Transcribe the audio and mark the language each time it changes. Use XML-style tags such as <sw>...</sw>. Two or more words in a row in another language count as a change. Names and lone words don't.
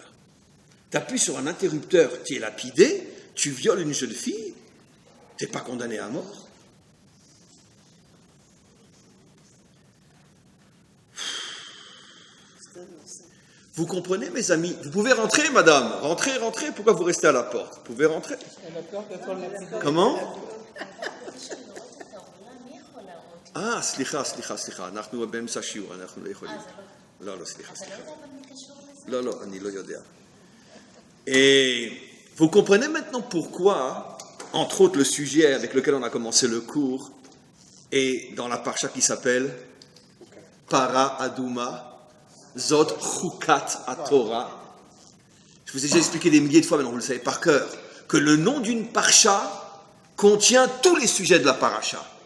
<fr>Tu appuies sur un interrupteur, tu es lapidé, tu violes une jeune fille, tu n'es pas condamné à mort. Vous comprenez, mes amis? Vous pouvez rentrer, madame. Rentrez. Pourquoi vous restez à la porte? Vous pouvez rentrer. Comment?</fr> <he>Ah, סליחה. אנחנו באמצע שיעור, אנחנו לא יכולים. לא, סליחה. לא, אני לא יודע.</he> <fr>Et vous comprenez maintenant pourquoi, entre autres, le sujet avec lequel on a commencé le cours est dans la parcha qui s'appelle</fr> <he>פרה אדומה. זאת חוקת התורה.</he> <fr>Je vous ai déjà expliqué des milliers de fois, maintenant vous le savez par cœur, que le nom d'une parcha contient tous les sujets de la paracha.</fr>